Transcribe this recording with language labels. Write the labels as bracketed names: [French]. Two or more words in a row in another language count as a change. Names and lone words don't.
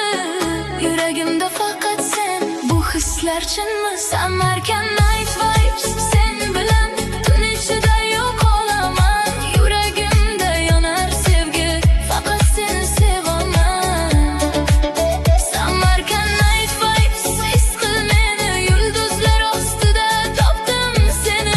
[Uzbek] Yuragimda faqat sen, bu hislar chinmi? Samarkand [English] night vibes, [Uzbek] sen bilan tun ichida yo'qolaman. Yuragimda yonar sevgi, faqat seni sevaman. Samarkand [English] night vibes, [Uzbek] his qil meni, yulduzlar ostida topdim seni.